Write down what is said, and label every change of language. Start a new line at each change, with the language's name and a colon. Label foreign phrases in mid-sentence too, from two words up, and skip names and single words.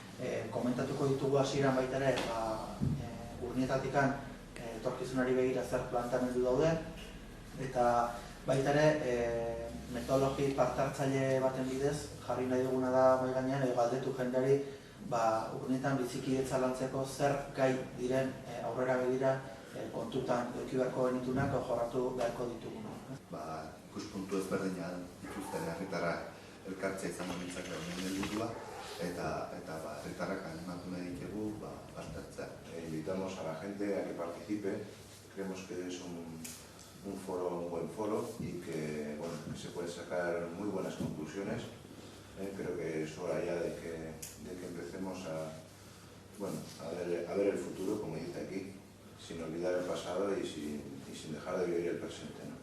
Basque: Komentatuko ditugu hasieran baita ere, Urnietatikan etorkizunari begira zer planteamendu dauden, eta baita ere metodologi parte-hartzaile baten bidez jarri nahi duguna da mahai gainean edo galdetu jendeari urnetan bizikidetza lantzeko zer gai diren aurrera begira kontutan eduki beharko genitunak edo jorratu beharko ditugu. Ikuspuntu ezberdinak dituzten herritarrak elkartzea izango nintzake honen helburua eta herritarrak animatu nahi ditugu parte hartzea.
Spanish: Invitamos a la gente a que participe, creemos que es un buen foro y que se pueden sacar muy buenas conclusiones. Creo que es hora ya de que empecemos a ver el futuro, como dice aquí, sin olvidar el pasado y sin dejar de vivir el presente.